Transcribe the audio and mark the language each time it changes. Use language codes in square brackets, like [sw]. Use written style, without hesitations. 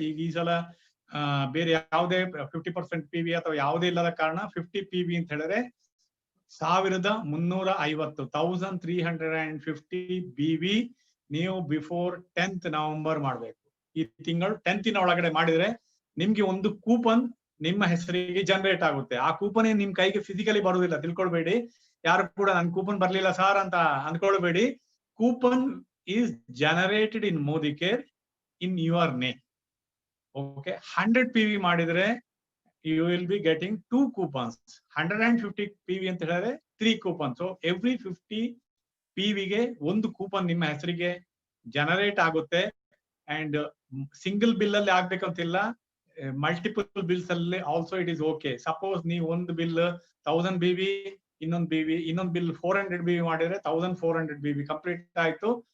[kn] ಈಗ ಈ ಸಲ ಬೇರೆ ಯಾವುದೇ 50% PV ಅಥವಾ ಯಾವುದೇ ಇಲ್ಲದ ಕಾರಣ 50 PV ಅಂತ ಹೇಳಿದ್ರೆ 1350 1350 BV ನೀವು [en] before 10th November [kn] ಮಾಡ್ಬೇಕು. ಈ ತಿಂಗಳು 10th ಒಳಗಡೆ ಮಾಡಿದ್ರೆ ನಿಮ್ಗೆ ಒಂದು ಕೂಪನ್ ನಿಮ್ಮ ಹೆಸರಿಗೆ ಜನರೇಟ್ ಆಗುತ್ತೆ. ಆ ಕೂಪನ್ ನಿಮ್ ಕೈಗೆ ಫಿಸಿಕಲಿ ಬರುವುದಿಲ್ಲ, ತಿಳ್ಕೊಳ್ಬೇಡಿ. ಯಾರು ಕೂಡ ನನ್ ಕೂಪನ್ ಬರ್ಲಿಲ್ಲ ಸಾರ್ ಅಂತ ಅನ್ಕೊಳ್ಬೇಡಿ. [en] Coupon is generated in Modicare in your name. Okay, 100 PV [kn] ಮಾಡಿದ್ರೆ [en] you will be getting 2 coupons. [kn] 150 PV ಅಂತ ಹೇಳಿದ್ರೆ [en] 3 coupons. So every 50 PV [kn] ಗೆ ಒಂದು ಕೂಪನ್ ನಿಮ್ಮ ಹೆಸರಿಗೆ ಜನರೇಟ್ ಆಗುತ್ತೆ. ಅಂಡ್ ಸಿಂಗಲ್ ಬಿಲ್ ಅಲ್ಲಿ ಆಗ್ಬೇಕಂತಿಲ್ಲ, ಮಲ್ಟಿಪಲ್ ಬಿಲ್ಸ್ ಅಲ್ಲಿ [en] Also it is okay. [kn] Suppose ನೀವು ಒಂದು ಬಿಲ್ 1000 BV, ಇನ್ನೊಂದು ಬಿಲ್ 400 BV ಮಾಡಿದ್ರೆ 1400 BV ಕಂಪ್ಲೀಟ್ ಆಯ್ತು.